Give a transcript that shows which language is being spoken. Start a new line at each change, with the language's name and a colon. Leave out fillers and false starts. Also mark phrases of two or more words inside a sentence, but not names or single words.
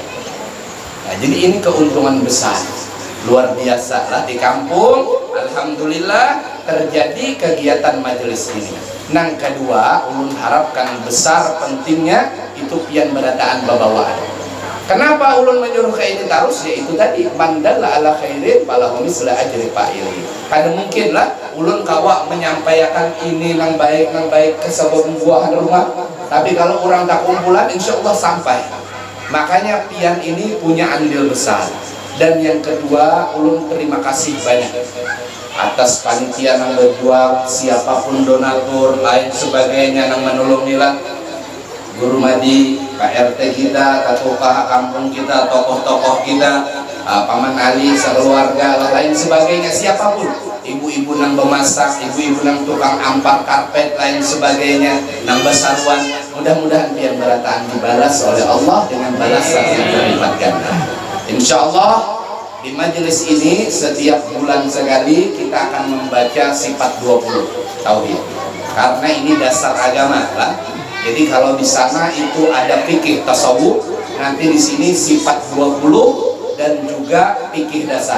Indonesian: Nah, jadi ini keuntungan besar, luar biasa lah di kampung. Alhamdulillah terjadi kegiatan majelis ini.
Banjar: Nang kedua, ulun harapkan besar pentingnya itu pian berataan babawaan.
Indonesian: Kenapa ulun menyuruh ke ini terus? Yaitu tadi
Arabic: من دل على خير فله مثل أجر فاعله.
Indonesian: Karena mungkin lah ulun kawa menyampaikan ini nang baik ke sebuah buahan rumah. Tapi kalau orang tak kumpulan,
Arabic: إن شاء الله
Indonesian: sampai. Makanya pian ini punya andil besar. Dan yang kedua, ulun terima kasih banyak atas panitia yang berjuang, siapapun donatur lain sebagainya yang menolong nila. Guru Madi, KRT kita, ketua kampung kita, tokoh-tokoh kita, Paman Ali, sekeluarga, lain sebagainya, siapapun, ibu-ibu nang memasak, ibu-ibu nang tukang ampar karpet, lain sebagainya, nang besaruan, mudah-mudahan pian berataan dibalas oleh Allah dengan balasan yang berlipat ganda.
Arabic: إن شاء الله
Indonesian: di majelis ini setiap bulan sekali kita akan membaca sifat 20 tauhid, karena ini dasar agama lah. Jadi kalau di sana itu ada fikih tasawuf, nanti di sini sifat 20 dan juga fikih dasar.